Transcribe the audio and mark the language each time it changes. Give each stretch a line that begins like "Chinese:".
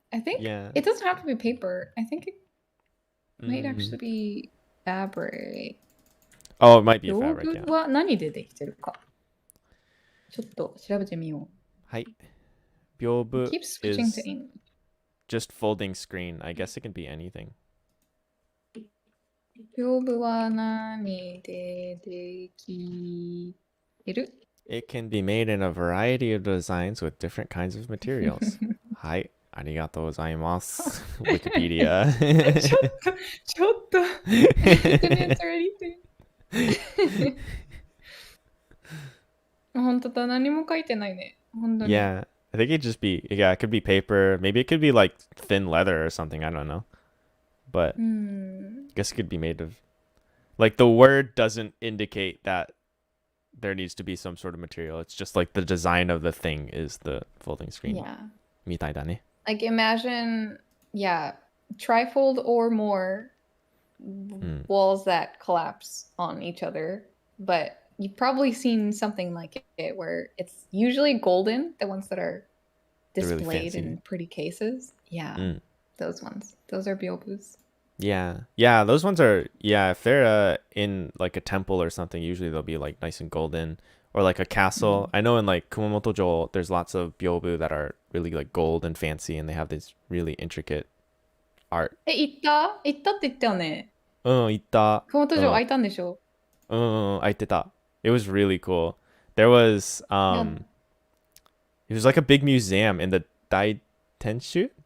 English: I think it doesn't have to be paper. I think it might actually be fabric. Oh, it might be a fabric, yeah.
Japanese: biobu は何でできてるかちょっと調べてみよう。はい。Biobu
English: Keep switching to English. Just folding screen. I guess it can be anything.
Japanese: 屏風は何でできてる?
English: It can be made in a variety of designs with different kinds of materials.
Japanese: はい。ありがとうございます。
English: Wikipedia. ちょっと I didn't answer anything.
Japanese: 本当だ、何も書いてないね。本当に。
English: Yeah. I think it'd just be, yeah, it could be paper. Maybe it could be like thin leather or something. I don't know. But I guess it could be made of, like the word doesn't indicate that there needs to be some sort of material. It's just like the design of the thing is the folding screen. Yeah.
Japanese: みたいだね。
English: Like imagine, yeah, trifold or more walls that collapse on each other. But you've probably seen something like it where it's usually golden, the ones that are displayed really in pretty cases. Yeah, those ones. Those are biobus. Yeah, those ones are, if they're in like a temple or something, usually they'll be like nice and golden, or like a castle. I know in like Kumamoto-jo, there's lots of biobu that are really like gold and fancy, and they have this really intricate art.
Japanese: 行ったって言ったよね。行った。 Kumamoto-jo 開いたんでしょ？開いてた。
English: It was really cool. There was it was like a big museum in the Dai Tenshu?